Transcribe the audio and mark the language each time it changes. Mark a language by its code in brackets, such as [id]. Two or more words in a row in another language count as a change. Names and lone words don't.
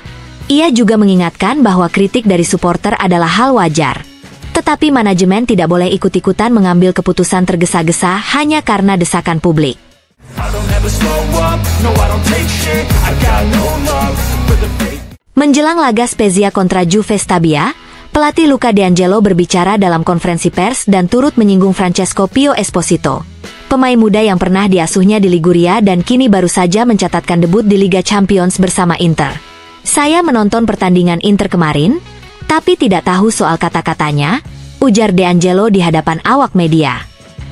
[id] Ia juga mengingatkan bahwa kritik dari supporter adalah hal wajar. Tetapi manajemen tidak boleh ikut-ikutan mengambil keputusan tergesa-gesa hanya karena desakan publik. Menjelang laga Spezia kontra Juve Stabia, pelatih Luca De Angelo berbicara dalam konferensi pers dan turut menyinggung Francesco Pio Esposito, pemain muda yang pernah diasuhnya di Liguria dan kini baru saja mencatatkan debut di Liga Champions bersama Inter. Saya menonton pertandingan Inter kemarin, tapi tidak tahu soal kata-katanya, ujar De Angelo di hadapan awak media.